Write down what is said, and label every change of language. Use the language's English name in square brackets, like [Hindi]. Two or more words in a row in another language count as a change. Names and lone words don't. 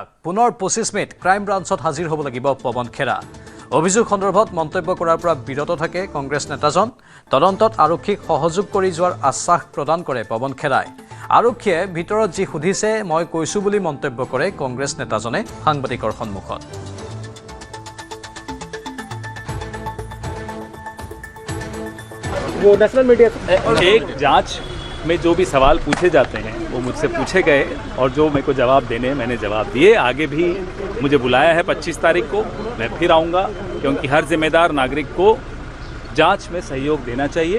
[Assamese] পুনৰ ২৫ মে'ত ক্ৰাইম ব্ৰাঞ্চত হাজিৰ হ'ব লাগিব পৱন খেৰা। অভিযোগ সন্দৰ্ভত মন্তব্য কৰাৰ পৰা বিৰত থাকে কংগ্ৰেছ নেতাজন। তদন্তত আৰক্ষীক সহযোগ কৰি যোৱাৰ আশ্বাস প্ৰদান কৰে পৱন খেৰাই। আৰক্ষীয়ে ভিতৰত যি সুধিছে মই কৈছোঁ বুলি মন্তব্য কৰে কংগ্ৰেছ নেতাজনে সাংবাদিকৰ সন্মুখত। [Hindi] वो [English] national media [Hindi] एक जांच में जो भी सवाल पूछे जाते हैं वो मुझसे पूछे गए और जो मेरे को जवाब देने मैंने जवाब दिए। आगे भी मुझे बुलाया है 25 तारीख को, मैं फिर आऊँगा, क्योंकि हर जिम्मेदार नागरिक को जांच में सहयोग देना चाहिए।